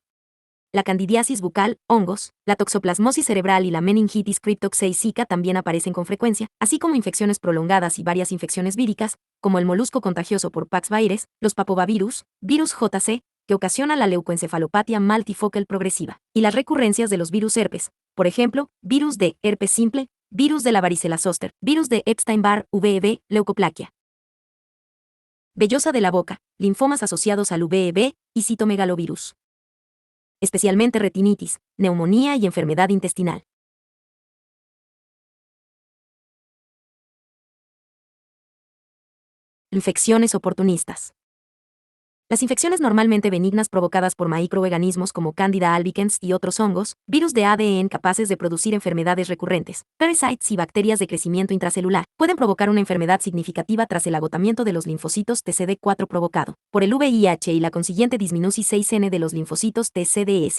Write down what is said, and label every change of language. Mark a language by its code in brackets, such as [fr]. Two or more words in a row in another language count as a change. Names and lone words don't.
[es] La candidiasis bucal, hongos, la toxoplasmosis cerebral y la meningitis criptoxeisica también aparecen con frecuencia, así como infecciones prolongadas y varias infecciones víricas, como el molusco contagioso por Paxvirus, los papovavirus, virus JC, que ocasiona la leucoencefalopatía multifocal progresiva, y las recurrencias de los virus herpes, por ejemplo, virus de herpes simple, virus de la varicela zoster, virus de Epstein-Barr, VEB, leucoplaquia. Vellosa de la boca, linfomas asociados al VEB y citomegalovirus. Especialmente retinitis, neumonía y enfermedad intestinal. Infecciones oportunistas. Las infecciones normalmente benignas provocadas por microorganismos como Candida albicans y otros hongos, virus de ADN capaces de producir enfermedades recurrentes, parasites y bacterias de crecimiento intracelular, pueden provocar una enfermedad significativa tras el agotamiento de los linfocitos TCD4 provocado por el VIH y la consiguiente disminución 6N de los linfocitos TCDS.